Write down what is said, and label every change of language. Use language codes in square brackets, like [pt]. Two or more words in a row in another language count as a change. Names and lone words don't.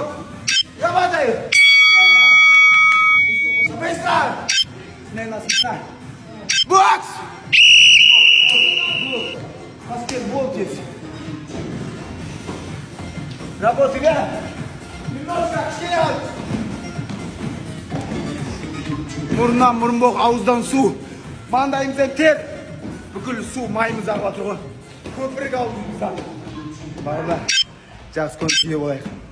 [ru] Работай! Быстро! Смена! Бокс! Баскетбол здесь. Работай, немножко, вперед! [kk] Мұрыннан мұрынбоқ, ауыздан су. Маңдайымыздан тер. Бүкіл су майымыз ағып жатыр ғой. Көпірік аузымыздан. Барлар, жақсы көңіл күйде болайық.